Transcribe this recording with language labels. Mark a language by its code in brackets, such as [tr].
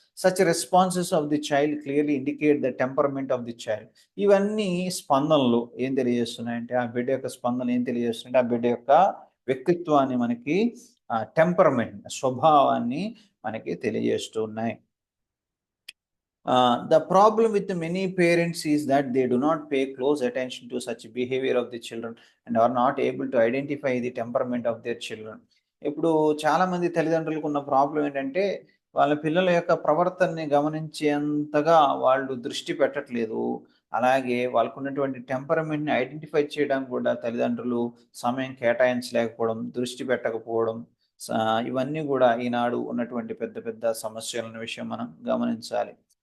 [en] Such responses of the child clearly indicate the temperament of the child. [te] ఇవన్నీ స్పందనలు ఏం తెలియజేస్తున్నాయంటే, ఆ బిడ్డ యొక్క స్పందన ఏం తెలియజేస్తున్నాయంటే, ఆ బిడ్డ యొక్క వ్యక్తిత్వాన్ని మనకి, టెంపరమెంట్ స్వభావాన్ని మనకి తెలియజేస్తూ ఉన్నాయి. [en] The problem with many parents is that they do not pay close attention to such behavior of the children and are not able to identify the temperament of their children. [te] ఇప్పుడు చాలామంది తల్లిదండ్రులకు ఉన్న problem ఏంటంటే, వాళ్ళ పిల్లల యొక్క ప్రవర్తనని గమనించేంతగా వాళ్ళు దృష్టి పెట్టట్లేదు. అలాగే వాళ్ళకున్నటువంటి టెంపరమెంట్‌ని ఐడెంటిఫై చేయడానికి కూడా తల్లిదండ్రులు సమయం కేటాయించలేకపోవడం, దృష్టి పెట్టకపోవడం, స ఇవన్నీ కూడా ఈనాడు ఉన్నటువంటి పెద్ద పెద్ద సమస్యలన్న విషయం మనం గమనించాలి.